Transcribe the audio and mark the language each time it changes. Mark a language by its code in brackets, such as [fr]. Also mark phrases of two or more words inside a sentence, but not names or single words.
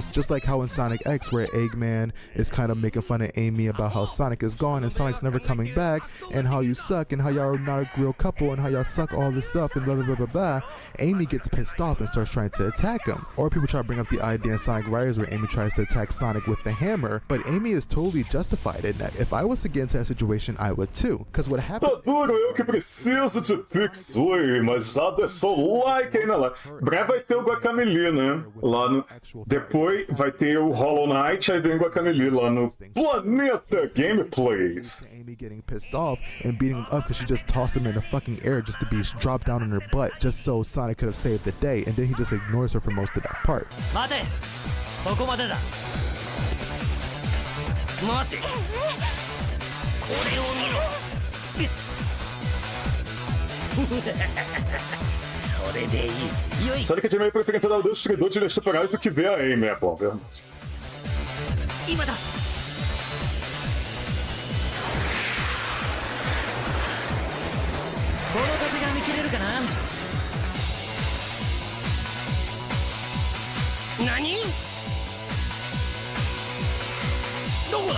[en] Just like how in Sonic X, where Eggman is kind of making fun of Amy about how Sonic is gone and Sonic's never coming back, and how you suck, and how y'all are not a real couple, and how y'all suck all this stuff, and blah blah blah blah blah. Amy gets pissed off and starts trying to attack him. Or people try to bring up the idea in Sonic Riders where Amy tries to attack Sonic with the hammer, but Amy is totally justified in that. If I was to get into that situation, I would too. Because what happens... [pt] Tá duro, eu que preciso de Pix. Oi, mas já deixou o like aí na live. Breve vai ter o Guacameli, né? Lá no... Depois vai ter o Hollow Knight, aí vem o Guacameli lá no Planeta Gameplays. [en] Amy getting pissed off and beating him up because she just tossed him in the fucking air just to be dropped down on her butt just so Sonic could have saved the day, and then he just ignores her for most of that part. [ja] 待て、ここまでだ。待て、これを見ろ。それでいい。 [pt] Sonic é de meio prefere enfrentar o destruidor de linhas temporais do que ver a Amy, é bom, verdade. [ja] 今だ。この風が見切れるかな。何？どこだい？